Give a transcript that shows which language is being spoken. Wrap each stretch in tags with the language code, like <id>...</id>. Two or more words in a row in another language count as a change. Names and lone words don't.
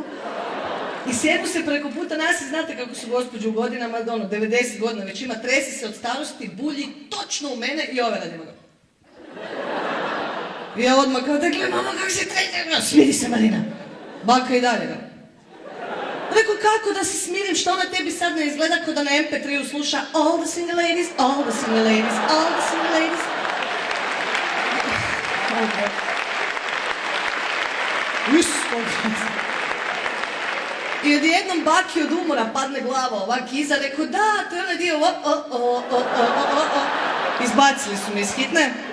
<hr>I sjednu se preko puta nas i znate kako su gospođe u godinama, 90 godina već ima, tresi se od starosti, bulji točno u mene i ove radimo ga. I ja odmah kao, dakle, mama, kako se trete? Smiri se, Marina. Baka i dalje ga. Rekao, kako da se smirim, što ona tebi sad ne izgleda kao da na MP3-u sluša</hr> <en>all the single ladies, all the single ladies, all the single ladies.</en> <hr>I odjednom baki od umora padne glava ovak iza, rekao, da, to je onaj dio, Izbacili su me iz hitne.</hr>